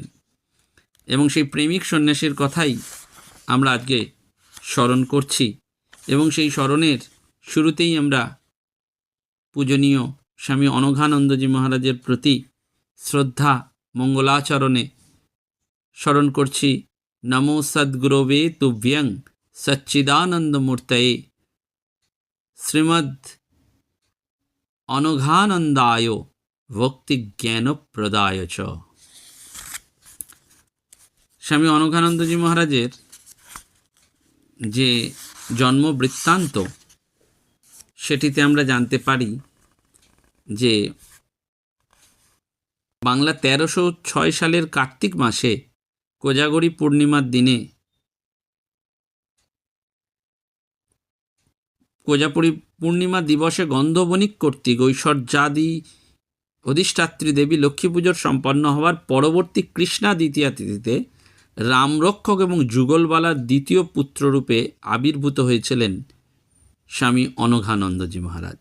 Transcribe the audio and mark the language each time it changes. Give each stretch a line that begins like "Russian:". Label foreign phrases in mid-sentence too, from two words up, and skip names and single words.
Bangla: এবং সেই প্রেমিক সন্ন্যাসীর কথাই আমরা আজকে স্মরণ করছি এবং সেই স্মরণের শুরুতেই আমরা পূজনীয় স্বামী অনঘানন্দজি মহারাজের প্রতি শ্রদ্ধা মঙ্গলাচরণে স্মরণ করছি,
Sanskrit: নমো সদ্গুরবে তুভ্যং सच्चिदानंद मूर्तये श्रीमद् अनघानंदाय भक्ति ज्ञान प्रदाय च।
Bangla: স্বামী অনঘানন্দজি মহারাজের যে জন্ম বৃত্তান্ত সেটিতে আমরা জানতে পারি যে বাংলা 1306 সালের কার্তিক মাসে কোজাগরী পূর্ণিমার দিনে কোজাপুরী পূর্ণিমা দিবসে গন্ধবণিক কর্তৃক ঐশ্বর্যাদি অধিষ্ঠাত্রী দেবী লক্ষ্মী পুজোর সম্পন্ন হওয়ার পরবর্তী কৃষ্ণা দ্বিতীয়া তিথিতে রামরক্ষক এবং যুগলবালার দ্বিতীয় পুত্ররূপে আবির্ভূত হয়েছিলেন স্বামী অনঘানন্দজি মহারাজ।